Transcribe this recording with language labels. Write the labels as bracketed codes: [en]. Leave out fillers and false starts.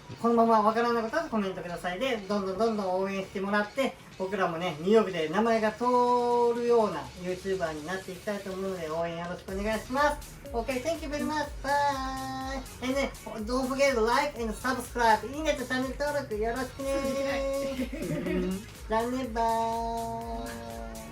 [ja] このままわからないことはコメントくださいで、どんどん応援してもらって、僕らもね、ニューヨークで名前が通るような YouTuber になっていきたいと思うので、応援よろしくお願いします。 [en] Okay, thank you very much. Bye! And ね、don't forget to like and subscribe. [ja] いいねとチャンネル登録よろしくね。じゃあね、バイ。